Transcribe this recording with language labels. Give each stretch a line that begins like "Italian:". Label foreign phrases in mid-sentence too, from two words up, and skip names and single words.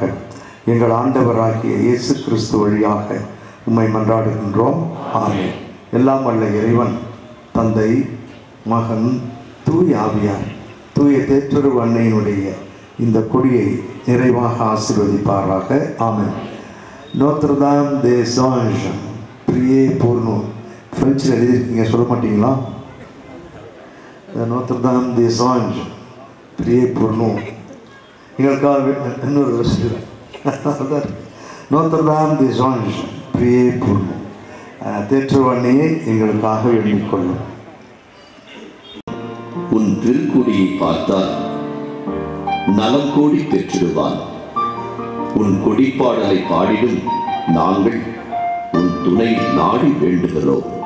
Tamil: எங்கள் ஆண்டவராகிய இயேசு கிறிஸ்து வழியாக உம்மை மன்றாடுகின்றோம். ஆமென். எல்லாம் வல்ல இறைவன் தந்தை, மகன், தூய ஆவியார் தூய தேற்றறிவு அன்னையினுடைய இந்த கொடியை நிறைவாக ஆசீர்வதிப்பாராக.
French: ஆமென். Notre-Dame des anges, priez pour nous.
Tamil: பிரெஞ்சில் எழுதியிருக்கீங்க, சொல்ல மாட்டீங்களா?
French: Notre-Dame des anges, priez pour nous.
Tamil: எங்களுக்காக இன்னொரு வருஷம்
French: Notre-Dame des anges, priez pour nous.
Tamil: தேற்றறிவு அன்னையை எங்களுக்காக வேண்டிக் கொள்ளும். உன் திருக்குடியை பார்த்தால் நலம் கோடி பெற்றிடுவான். உன் கொடிப்பாடலை பாடிடும் நாங்கள் உன் துணை நாடி வேண்டுகிறோம்.